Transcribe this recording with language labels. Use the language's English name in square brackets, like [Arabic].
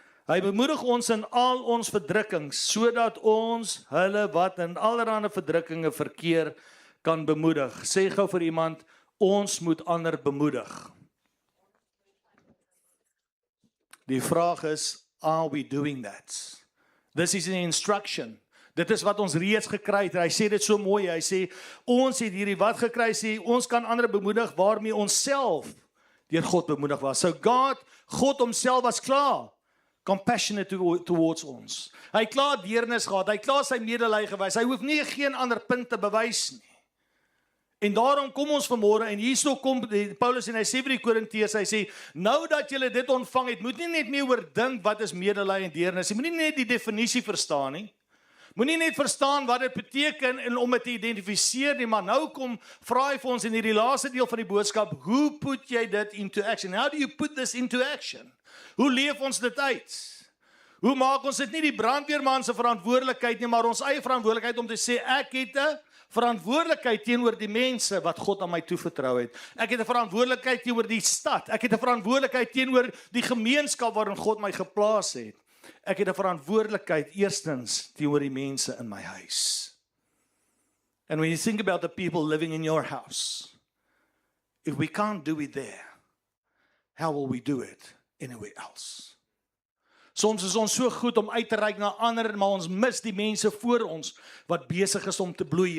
[Afrikaans] Hy bemoedig ons in al ons verdrukkings, sodat ons hulle wat in allerlei verdrukkinge verkeer kan bemoedig. Sê gou vir iemand, ons moet ander bemoedig. Die vraag is, [English] are we doing that? This is an instruction. [Afrikaans] Dit is wat ons reeds gekry het. Hy sê dit so mooi, hy sê, ons het hierdie wat gekry, sê, ons kan ander bemoedig, waarmee ons self deur God bemoedig was. So God homself was klaar [English] compassionate towards [Afrikaans] ons. Hy het klaar deernis gehad, hy het klaar sy medelee gewys, hy hoef nie geen ander punt te bewys nie. En daarom kom ons vanmôre, en hierso kom Paulus en hy sê vir die Korintiërs, hy sê, nou dat julle dit ontvang het, moet nie net meer oordink wat is medelee en deernis, jy moet nie net die definisie verstaan nie, moet nie net verstaan wat dit beteken en om dit te identifiseer nie, maar nou kom, vra hy vir ons in hierdie laaste deel van die boodskap, hoe put jy dit [English] into action? How do you put this into action? [Afrikaans] Hoe leef ons dit uit? Hoe maak ons dit nie die brandweerman se verantwoordelikheid nie, maar ons eie verantwoordelikheid om te sê, ek het 'n verantwoordelikheid teenoor die mense wat God aan my toevertrou het. Ek het 'n verantwoordelikheid teenoor die stad. Ek het 'n verantwoordelikheid teenoor die gemeenskap waarin God my geplaas het. Ek het 'n verantwoordelikheid eerstens teenoor die mense in my huis. [English] And when you think about the people living in your house, if we can't do it there, how will we do it anywhere else? [Afrikaans] Soms is ons so goed om uit te reik na ander, maar ons mis die mense voor ons wat besig is om te bloei.